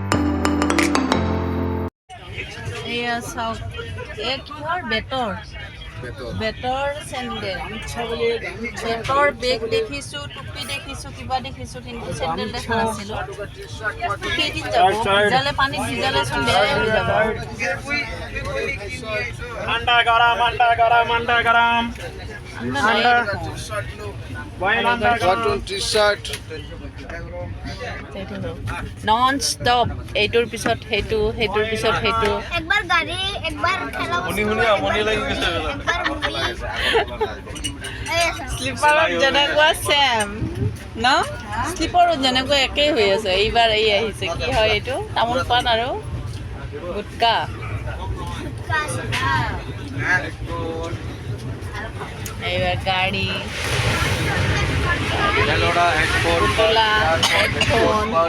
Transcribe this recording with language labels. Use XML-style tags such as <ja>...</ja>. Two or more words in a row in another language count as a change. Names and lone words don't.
<as>চাওক এই কিহৰ বেতৰ বেতৰ চেণ্ডেল বেতৰ বেগ দেখিছোঁ টুপি দেখিছোঁ কিবা দেখিছোঁ কিন্তু চেণ্ডেল দেখা নাছিলোঁ কেইদিন যাব ভিজালে পানীত ভিজালেচোন বেয়াই হৈ যাব</as> <hi>मंदा गरम, मंदा गरम, मंदा गरम.</hi> <en>Cotton t-shirt.</en> <as>নন ষ্টপ এইটোৰ পিছত সেইটো সেইটোৰ পিছত সেইটো</as> <hi>एक बार गाड़ी एक बार ठेला</hi> <as>শুনি শুনি আমনি লাগি গৈছে শ্লিপাৰত যেনেকুৱা ছেম ন শ্লিপাৰত যেনেকুৱা একেই হৈ আছে এইবাৰ এই আহিছে কি হয় এইটো তামোল পাণ আৰু গুটকা এইবাৰ গাড়ী পুতলা হেডফোন</as>